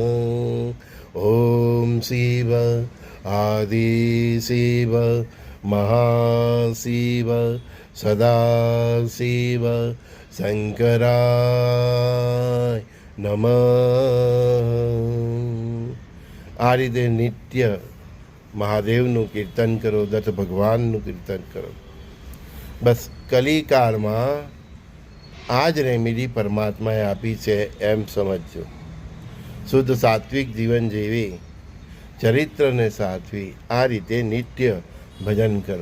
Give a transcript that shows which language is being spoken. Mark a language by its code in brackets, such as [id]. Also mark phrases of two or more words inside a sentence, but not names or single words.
[sa] ओम शिव आदि शिव महाशिव सदाशिव शंकराय नमः। [gu] આ રીતે નિત્ય મહાદેવનું કીર્તન કરો, દત્ત ભગવાનનું કીર્તન કરો। બસ કલિકાળમાં આ જ રેમેડી પરમાત્માએ આપી છે એમ સમજજો। શુદ્ધ સાત્વિક જીવન જીવી, ચરિત્રને સાચવી આ રીતે નિત્ય ભજન કરો।